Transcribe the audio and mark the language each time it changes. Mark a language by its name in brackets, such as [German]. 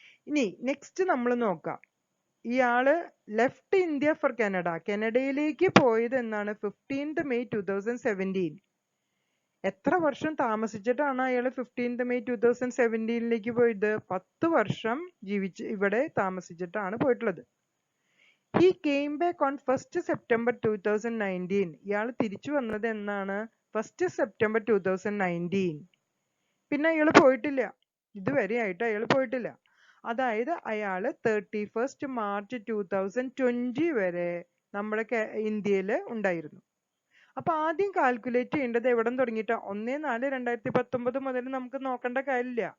[Malayalam] ഇനി നെക്സ്റ്റ് നമ്മൾ നോക്കാം. ഇയാള് ലെഫ്റ്റ് ഇന്ത്യ ഫോർ കാനഡ, കാനഡയിലേക്ക് പോയത് എന്നാണ്? 15th May 2017. എത്ര വർഷം താമസിച്ചിട്ടാണ് അയാൾ 15th May 2017 പോയത്? 10 വർഷം ഇവിടെ താമസിച്ചിട്ടാണ് പോയിട്ടുള്ളത്. [English] He came back on 1st September 2019. [Malayalam] ഇയാൾ തിരിച്ചു വന്നത് എന്നാണ്? 1st September 2019. പിന്നെ അയാൾ പോയിട്ടില്ല, ഇതുവരെ ആയിട്ട് അയാൾ പോയിട്ടില്ല. അതായത് അയാൾ 31st March 2020 വരെ നമ്മുടെ ഇന്ത്യയിൽ ഉണ്ടായിരുന്നു. അപ്പൊ ആദ്യം കാൽക്കുലേറ്റ് ചെയ്യേണ്ടത് എവിടെ തുടങ്ങിയിട്ടാ? 1/4/2019 മുതൽ നമുക്ക് നോക്കേണ്ട കാര്യമില്ല.